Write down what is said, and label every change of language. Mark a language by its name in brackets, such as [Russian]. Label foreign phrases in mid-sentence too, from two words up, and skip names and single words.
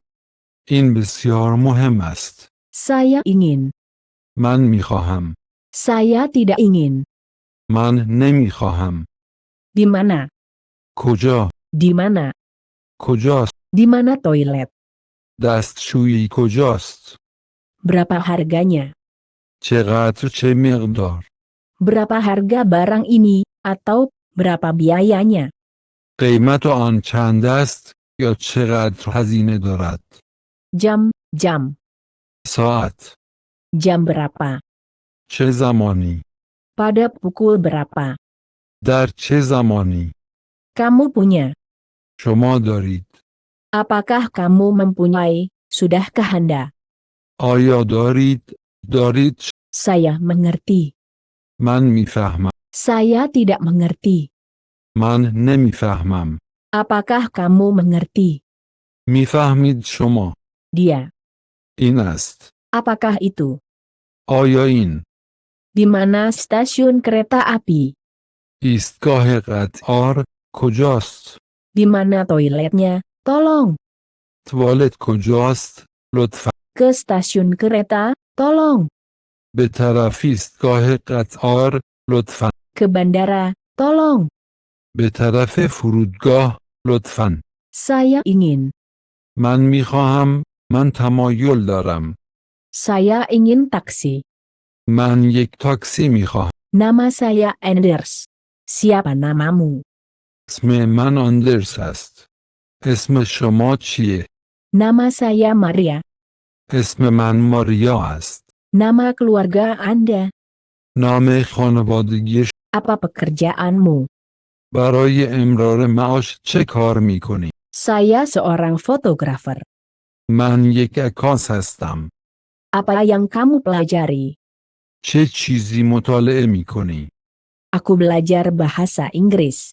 [Persian] این بسیار مهم است. [Indonesian] Saya ingin. [Persian] من میخواهم. [Indonesian] Saya tidak ingin. [Persian] من نمیخواهم. [Indonesian] Di mana? [Persian] کجا؟ [Indonesian] Di mana? [Persian] کجاست؟ [Indonesian] Di mana toilet? [Persian] دستشویی کجاست؟ [Indonesian] Berapa harganya? [Persian] چقدر چه مقدار؟ [Indonesian] Berapa harga barang ini, atau berapa biayanya? [Persian] قیمت آن چند است یا چقدر هزینه دارد؟ [Indonesian] Jam. [Persian] ساعت. [Indonesian] Jam berapa? [Persian] چه زمانی؟ [Indonesian] Pada pukul berapa? [Persian] در چه زمانی؟ [Indonesian] Kamu punya. [Persian] شما دارید. [Indonesian] Apakah kamu mempunyai? Sudahkah Anda? [Persian] آیا دارید؟ دارید. [Indonesian] Saya mengerti. [Persian] من میفهمم. [Indonesian] Saya tidak mengerti. [Persian] من نمیفهمم. [Indonesian] Apakah kamu mengerti? [Persian] میفهمید شما. [Indonesian] Dia. [Persian] این است. [Indonesian] Apakah itu? [Persian] آیا این [Indonesian] Di mana stasiun kereta api? [Persian] ایستگاه قطار کجاست؟ [Indonesian] Di mana toiletnya? Tolong. [Persian] توالت کجاست؟ لطفا. [Indonesian] Ke stasiun kereta, tolong. [Persian] به طرف ایستگاه قطار لطفا. [Indonesian] Ke bandara, tolong. [Persian] به طرف فرودگاه لطفا. [Indonesian] Saya ingin. [Persian] من میخواهم. من تمایل دارم. [Indonesian] Saya ingin taksi. [Persian] من یک تاکسی میخواهم. [Indonesian] Nama saya Anders. Siapa namamu? [Persian] اسم من آندرس است. اسم شما چیه؟ [Indonesian] Nama saya Maria. [Persian] اسم من ماریا است. [Indonesian] Nama keluarga Anda. [Persian] نام خانوادگی. [Indonesian] Apa pekerjaanmu? [Persian] برای امرار معاش چه کار میکنی؟ [Indonesian] Saya seorang fotografer. [Persian] من یک عکاس هستم. [Indonesian] Apa yang kamu pelajari? [Persian] چه چیزی مطالعه میکنی؟ [Indonesian] Aku belajar bahasa Inggris.